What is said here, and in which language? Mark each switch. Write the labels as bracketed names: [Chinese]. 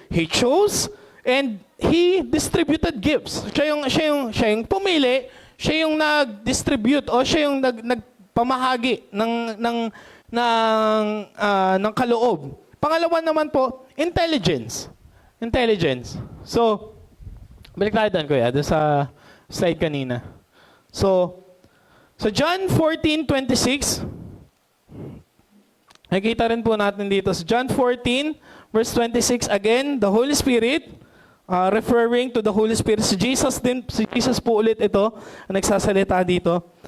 [English] He chose and He distributed gifts. [Filipino] Siya yung pumili, siya yung nag-distribute o siya yung nagpamahagi ng kaloob. Pangalawa naman po, intelligence. Intelligence. So, balik tayo doon, kuya, doon sa slide kanina. So John 14:26, nakikita rin po natin dito. [English] So John 14, verse 26, again, the Holy Spirit, referring to the Holy Spirit. [Filipino] Si Jesus po ulit ito, ang nagsasalita dito.